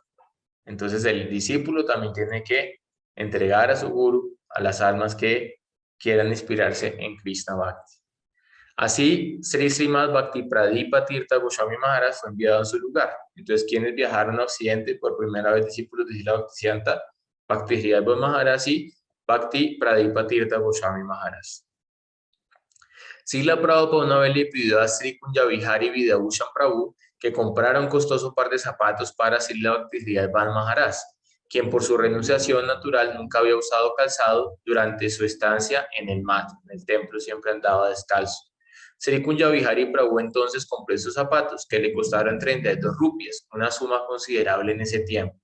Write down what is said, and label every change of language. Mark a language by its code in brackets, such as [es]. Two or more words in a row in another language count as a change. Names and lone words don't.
[es] Entonces el discípulo también tiene que entregar a su guru a las almas que quieran inspirarse en Krishna Bhakti. Así, Sri Srimad Bhaktipradipa Tirtha Goswami Maharaj fue enviado en su lugar. Entonces, quienes viajaron a Occidente por primera vez, discípulos de Srila Bhaktisiddhanta Bhakti Sridhar Maharaj y Bhakti Pradipa Tirtha Goswami Maharaj. Srila Prabhupada una vez le pidió a Sri Kunjabihari Vidabhushan Prabhu que comprara un costoso par de zapatos para Srila Bhakti Sridhar Maharaj, quien por su renunciación natural nunca había usado calzado durante su estancia en el mat, en el templo, siempre andaba descalzo. Sri Kunjabihari Prabhu entonces compró esos zapatos que le costaron 32 rupias, una suma considerable en ese tiempo.